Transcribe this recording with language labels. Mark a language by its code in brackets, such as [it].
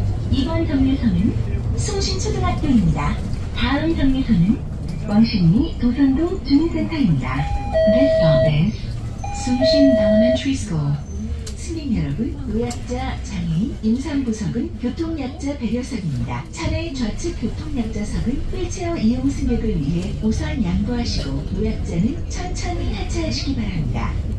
[ko] 이번 정류소는 숭신초등학교입니다. 다음 정류소는 왕십리 도선동 주민센터입니다. [en] This stop is 숭신 Elementary School. [ko] 승객 여러분, 노약자, 장애인, 임산부석은 교통약자 배려석입니다. 차례 좌측 교통약자석은 휠체어 이용 승객을 위해 우선 양보하시고 노약자는 천천히 하차하시기 바랍니다.